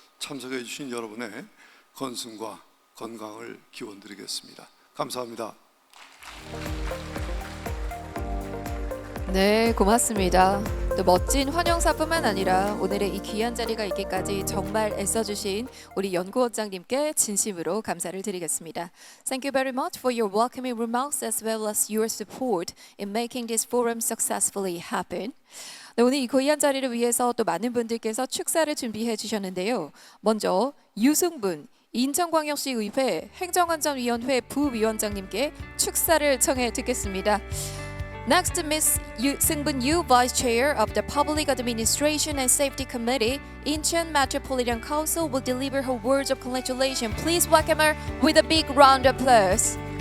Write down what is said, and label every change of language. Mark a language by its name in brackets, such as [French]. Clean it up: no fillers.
[Korean] 참석해 주신 여러분의 건승과 건강을 기원드리겠습니다. 감사합니다. 네, 고맙습니다. 또 멋진 환영사뿐만 아니라 오늘의 이 귀한 자리가 있기까지 정말 애써주신 우리 연구원장님께 진심으로 감사를 드리겠습니다. [English] Thank you very much for your welcoming remarks as well as your support in making this forum successfully happen. [Korean] 네, 오늘 이 귀한 자리를 위해서 또 많은 분들께서 축사를 준비해 주셨는데요. 먼저 유승분 인천광역시의회 행정안전위원회 부위원장님께 축사를 청해 듣겠습니다. [English] Next, Ms. Seung-Bun Yu, Vice Chair of the Public Administration and Safety Committee, Incheon Metropolitan Council, will deliver her words of congratulation. Please welcome her with a big round of applause.